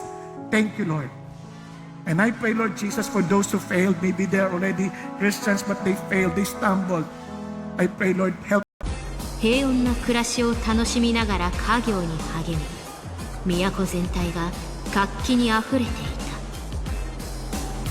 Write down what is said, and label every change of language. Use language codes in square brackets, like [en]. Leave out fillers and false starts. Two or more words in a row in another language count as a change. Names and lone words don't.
[en] Thank you, Lord. And I pray, Lord Jesus, for those who failed, maybe they're already Christians, but they failed, they stumbled. I pray, Lord, help. [ja] 平穏な暮らしを楽しみながら家業に励み、都全体が活気にあふれていた。